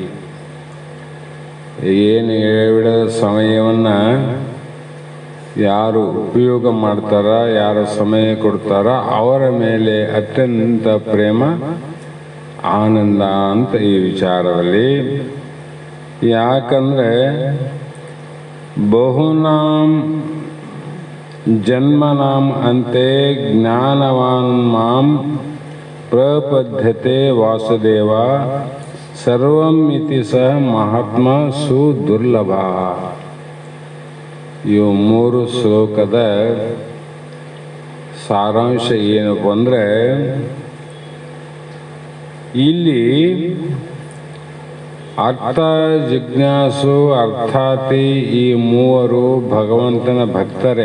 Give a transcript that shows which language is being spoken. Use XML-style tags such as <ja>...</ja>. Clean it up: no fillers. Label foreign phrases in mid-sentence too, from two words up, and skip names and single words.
<kn>ಏನು ಬಿಡದ ಸಮಯವನ್ನು ಯಾರು ಉಪಯೋಗ ಮಾಡ್ತಾರ, ಯಾರು ಸಮಯ ಕೊಡ್ತಾರ ಅವರ ಮೇಲೆ ಅತ್ಯಂತ ಪ್ರೇಮ ಆನಂದ ಅಂತ ಈ ವಿಚಾರದಲ್ಲಿ.</kn> <sa>ಯಾಕಂದರೆ ಬಹುನಾಂ ಜನ್ಮನಾಂ ಅಂತೆ ಜ್ಞಾನವಾನ್ ಮಾಂ ಪ್ರಪದ್ಯತೆ ವಾಸುದೇವ ಸರ್ವಂ ಇತಿ ಸಹ ಮಹಾತ್ಮ ಸುದುರ್ಲಭ.</sa> <kn>ಇವು 3 ಶ್ಲೋಕದ ಸಾರಾಂಶ ಏನಪ್ಪ ಅಂದರೆ, ಇಲ್ಲಿ</kn> <sa>ಅರ್ಥ ಜಿಜ್ಞಾಸು ಅರ್ಥಾತಿ</sa> <kn>ಈ 3 ಭಗವಂತನ ಭಕ್ತರೇ.</kn>